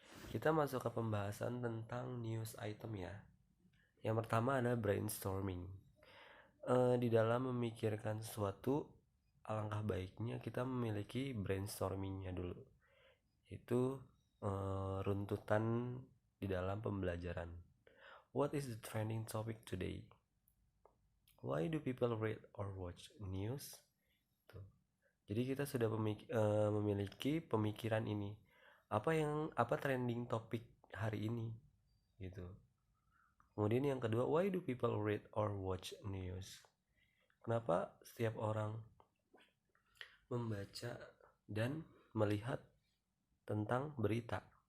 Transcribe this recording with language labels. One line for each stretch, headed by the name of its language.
Indonesian: Kita masuk ke pembahasan tentang news item ya. Yang pertama adalah brainstorming. Di dalam memikirkan sesuatu, alangkah baiknya kita memiliki brainstormingnya dulu. Itu runtutan di dalam pembelajaran.
English: What is the trending topic today? Why do people read or watch news?
Indonesian: Tuh. Jadi kita sudah memiliki pemikiran ini. Apa trending topik hari ini? Gitu. Kemudian yang kedua,
English: why do people read or watch news?
Indonesian: Kenapa setiap orang membaca dan melihat tentang berita?